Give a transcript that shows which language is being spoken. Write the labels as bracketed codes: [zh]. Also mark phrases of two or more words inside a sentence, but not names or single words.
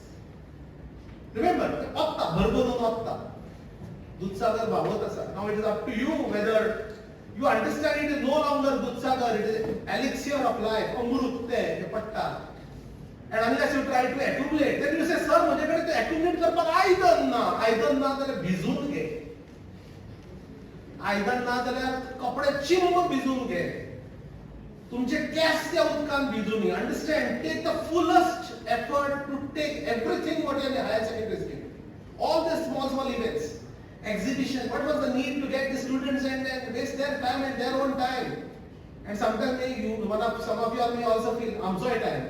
[en] Remember, now it is up to you whether you understand it is no longer Dudsagar, it is elixir of life, amrut patta. And unless you try to accumulate, then you say, [kok] sir, [hi] मुझे तो [kok] accumulate करपाक आयदन ना जाल्यार भिजून घे. आयदन ना जाल्यार कपडे चिंब भिजून घे. तुमचे केस त्या उदकान भिजून घे. [en] Understand? Take the fullest effort to take everything what you are in the higher secondary scheme. All the small events. Exhibition, what was the need to get the students and waste their time and their own time? And sometimes some of you may also feel, I'm so tired.